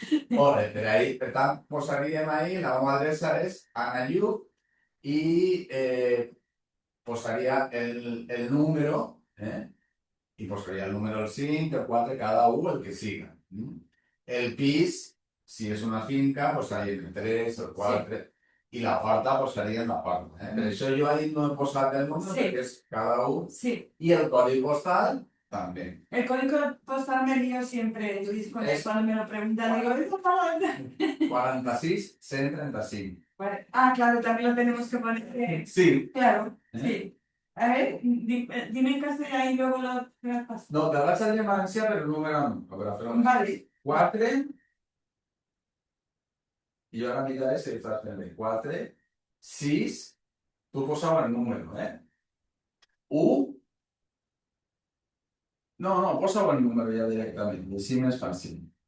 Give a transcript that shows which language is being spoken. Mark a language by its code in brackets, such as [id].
[ca] Molt bé, per tant, posaríem ahí, la meva adreça és Anna Lluc i posaria el número, i posaria el número el 5, el 4, cada un, el que siga. El pis, si és una finca, posaria el 3, el 4, i la porta posaria en la porta. Per això jo ahí no he posat el número, Sí. perquè és cada un, Sí, i el codi postal també. [es] el código postal me lío siempre, Luis, cuando me lo preguntan, digo, ¿esa palabra? 46 135. Vale. Claro, también lo tenemos que poner. Sí. Claro, sí. A ver, dime en castellano y luego lo paso. [ca] No, te vaig a dir en valencià, però el número no. A veure, fer-ho. Vale. 4, i jo ara miraré si estàs fent bé. 4, 6, tu posava el número, 1, no, posava el número ja directament, així més fàcil.